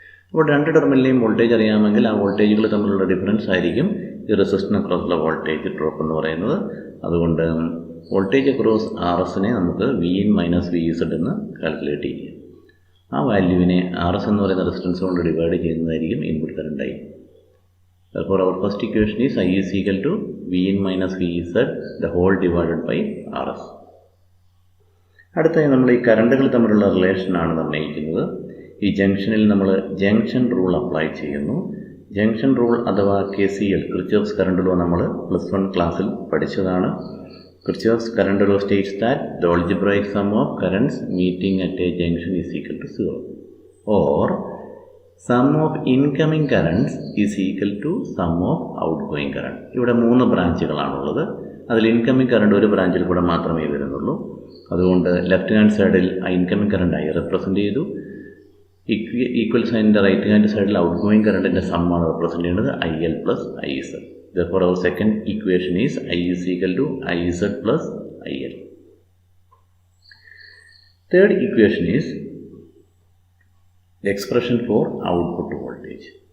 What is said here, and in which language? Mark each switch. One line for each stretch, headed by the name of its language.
Malayalam: അപ്പോൾ രണ്ട് ടെർമിനലിലെയും വോൾട്ടേജ് അറിയാമെങ്കിൽ ആ വോൾട്ടേജുകൾ തമ്മിലുള്ള ഡിഫറൻസ് ആയിരിക്കും ഈ റെസിസ്റ്ററിന് അക്രോസുള്ള വോൾട്ടേജ് ഡ്രോപ്പ് എന്ന് പറയുന്നത്. അതുകൊണ്ട് വോൾട്ടേജ് അക്രോസ് RSനെ നമുക്ക് Vin - Vz എന്ന് കാൽക്കുലേറ്റ് ചെയ്യാം. ആ വാല്യൂവിനെ RS എന്ന് പറയുന്ന റെസിസ്റ്റൻസ് കൊണ്ട് ഡിവൈഡ് ചെയ്യുന്നതായിരിക്കും input current I.
English: Therefore, our first equation is I is equal to Vin - Vz the whole divided by RS.
Malayalam: അടുത്തായി നമ്മൾ ഈ കറണ്ടുകൾ തമ്മിലുള്ള റിലേഷനാണ് നിർണ്ണയിക്കുന്നത്. ഈ ജംഗ്ഷനിൽ നമ്മൾ ജംഗ്ഷൻ റൂൾ അപ്ലൈ ചെയ്യുന്നു. ജംഗ്ഷൻ റൂൾ അഥവാ KCL, കിർച്ചോഫ്സ് കറണ്ട് ലോ, നമ്മൾ +1 ക്ലാസ്സിൽ പഠിച്ചതാണ്.
English: Kirchhoff's current law states that the algebraic sum of currents meeting at a junction is equal to 0, or sum of incoming currents is equal to sum of outgoing current.
Malayalam: ഇവിടെ 3 ബ്രാഞ്ചുകളാണുള്ളത്. അതിൽ incoming current ഒരു ബ്രാഞ്ചിൽ കൂടെ മാത്രമേ വരുന്നുള്ളൂ. അതുകൊണ്ട് left hand സൈഡിൽ incoming current I represent ചെയ്തു. ഈക്വൽ സൈനിൻ്റെ റൈറ്റ് ഹാൻഡ് സൈഡിൽ ഔട്ട്ഗോയിങ് കറണ്ടിൻ്റെ സമ്മാണ് റെപ്രസെൻ്റ് ചെയ്യുന്നത് IL + IZ.
English: Therefore, our second equation is I is equal to IZ + IL. Third equation is the expression for output voltage.